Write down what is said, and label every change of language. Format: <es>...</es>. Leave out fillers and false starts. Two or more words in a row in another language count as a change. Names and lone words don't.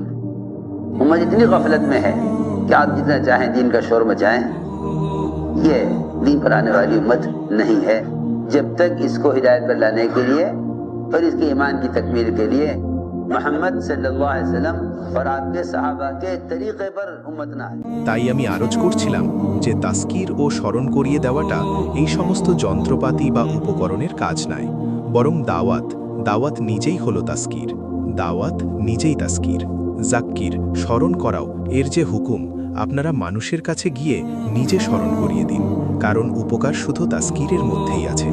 <ur>امت اتنی غفلت میں ہے کہ آپ جتنا چاہیں دین کا شور مچائیں، یہ دین پر آنے والی امت نہیں ہے جب تک اس کو ہدایت پر لانے کے لیے اور اس کے ایمان کی تکمیل کے لیے محمد صلی اللہ علیہ وسلم اور آپ کے صحابہ کے طریقے پر امت</ur> <bn>না হয়। তাই আমি আরজ করছিলাম যে তাসকির ও স্মরণ করিয়ে দেওয়াটা এই সমস্ত যন্ত্রপাতি বা উপকরণের কাজ নয়, বরং দাওয়াত নিজেই হলো তাসকির। দাওয়াত নিজেই তাসকির। জাক্কির স্মরণ করাও এর যে হুকুম, আপনারা মানুষের কাছে গিয়ে নিজে স্মরণ করিয়ে দিন, কারণ উপকার শুধু তাসকিরের মধ্যেই আছে।</bn>